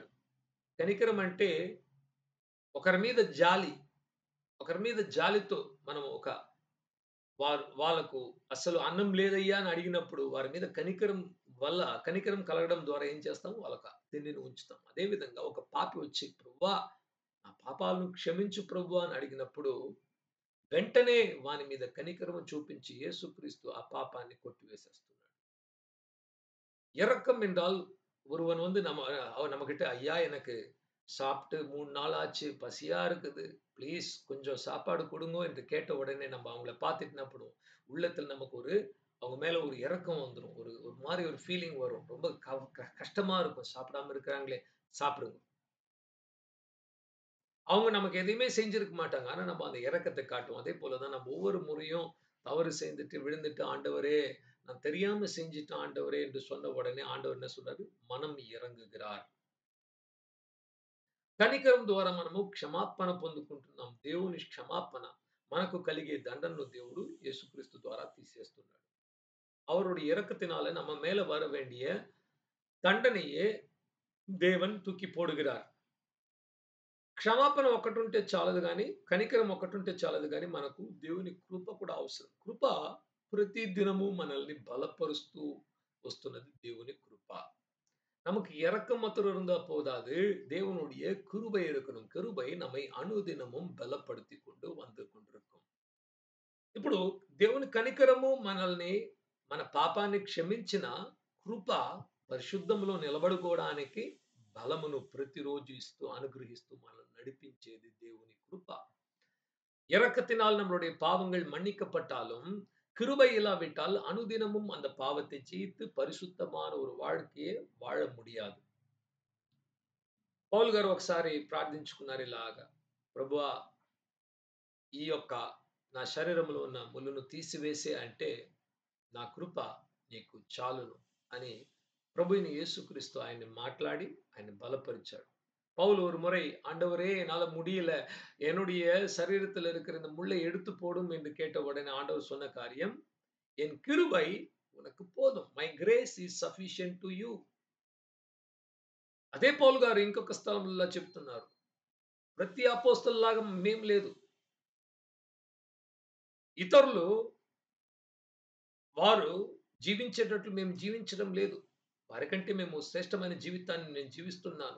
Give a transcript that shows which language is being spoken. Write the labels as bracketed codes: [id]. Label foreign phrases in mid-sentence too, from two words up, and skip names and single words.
[te] కనికరం అంటే ఒకరి మీద జాలి, ఒకరి మీద జాలితో మనం వాళ్ళకు అసలు అన్నం లేదయ్యా అని అడిగినప్పుడు వారి మీద కనికరం కలగడం ద్వారా ఏం చేస్తాం, వాళ్ళకి తిండిని ఉంచుతాం. అదే విధంగా ఒక పాపి వచ్చి ప్రభువా నా పాపాలను క్షమించు ప్రభువా అని అడిగినప్పుడు వెంటనే వాని మీద కనికరం చూపించి యేసుక్రీస్తు ఆ పాపాన్ని కొట్టివేసేస్తున్నాడు. [ta] இரக்கம் என்றால் ஒருவன் வந்து நம்மகிட்ட ஐயா எனக்கு சாப்பிட்டு 3 நாள் ஆச்சு, பசியா இருக்குது, ப்ளீஸ் கொஞ்சம் சாப்பாடு கொடுங்க என்று கேட்ட உடனே நம்ம அவங்கள பார்த்துட்டு என்ன பண்ணுவோம், உள்ளத்துல நமக்கு அவங்க மேல ஒரு இரக்கம் வந்துரும். ஒரு மாதிரி ஒரு ஃபீலிங் வரும். ரொம்ப கஷ்டமா இருக்கும். சாப்பிடாம இருக்கிறாங்களே, சாப்பிடுங்க. அவங்க நமக்கு எதையுமே செஞ்சிருக்க மாட்டாங்க. ஆனா நம்ம அந்த இரக்கத்தை காட்டுவோம். அதே போல தான் நம்ம ஒவ்வொரு முறையும் தவறு செய்துட்டு விழுந்துட்டு ஆண்டவரே நான் தெரியாம செஞ்சுட்டேன் ஆண்டவரே என்று சொன்ன உடனே ஆண்டவர் என்ன சொல்றாரு, மனம் ఇరంగుகிறார். [te] కనికరం ద్వారా మనము క్షమాపణ పొందుకుంటున్నాం. దేవుని క్షమాపణ మనకు కలిగే దండనను దేవుడు యేసుక్రీస్తు ద్వారా తీసేస్తున్నాడు. [ta] அவருடைய இரக்கத்தினால நம்ம மேல வர வேண்டிய தண்டனையே தேவன் தூக்கி போடுகிறார். [te] క్షమాపణ ఒక్కటుంటే చాలదు గాని, కనికరం ఒక్కటుంటే చాలదు గాని, మనకు దేవుని కృప కూడా అవసరం. కృప ప్రతి దినము మనల్ని బలపరుస్తూ వస్తున్నది దేవుని కృప. [ta] நமக்கு இரக்கம் மாத்திரம் இருந்தா போதாது, தேவனுடைய கிருபை இருக்கணும். கிருபை நம்மை [te] అనుదినமும் బలపడుతూ [ta] வந்து கொண்டிருக்கும். [te] ఇప్పుడు దేవుని కనికరము మనల్ని మన పాపాన్ని క్షమించిన కృప పరిశుద్ధంలో నిలబడుకోవడానికి బలమును ప్రతిరోజు ఇస్తూ అనుగ్రహిస్తూ మనల్ని నడిపించేది దేవుని కృప. [ta] இறக்கத்தினால் நம்மளுடைய பாவங்கள் மன்னிக்கப்பட்டாலும் கிருபை இல்லாவிட்டால் அனுதினமும் அந்த பாவத்தை ஜெயித்து பரிசுத்தமான ஒரு வாழ்க்கையை வாழ முடியாது. [te] పౌలు గారు ఒకసారి ప్రార్థించుకున్నారు ఇలాగా, ప్రభువా ఈ యొక్క నా శరీరంలో ఉన్న ముళ్ళును తీసివేసే అంటే నా కృప నీకు చాలును అని ప్రభుని యేసుక్రీస్తు ఆయన్ని మాట్లాడి ఆయన బలపరిచాడు. [ta] பவுல் ஒரு முறை, ஆண்டவரே என்னால முடியல, என்னுடைய சரீரத்தில் இருக்கிற இந்த முள்ளை எடுத்து போடும் என்று கேட்ட உடனே ஆண்டவர் சொன்ன காரியம், என் கிருபை உனக்கு போதும். [en] My grace is sufficient to you. [te] అదే పౌలు గారు ఇంకొక స్థలంలో చెప్తున్నారు, ప్రతి అపోస్తలులాగా మేం లేదు. ఇతరులు వారు జీవించేటట్లు మేము జీవించడం లేదు. వారికంటే మేము శ్రేష్టమైన జీవితాన్ని నేను జీవిస్తున్నాను.